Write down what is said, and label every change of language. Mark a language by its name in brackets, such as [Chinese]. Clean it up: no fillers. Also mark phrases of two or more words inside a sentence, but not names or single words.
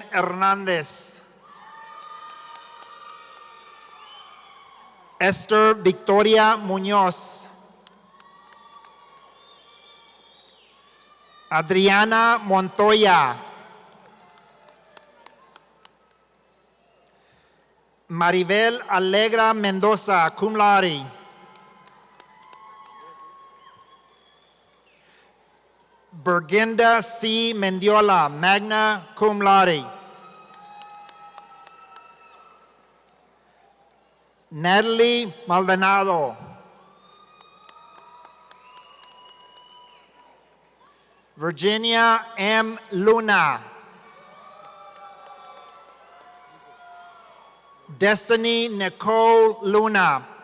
[English] Hernandez. Esther Victoria Muñoz. Adriana Montoya. Maribel Alegra Mendoza, [Latin] cum laude. [English] Berginda C. Mendiola, [Latin] magna cum laude. [English] Natalie Maldonado. Virginia M. Luna. Destiny Nicole Luna.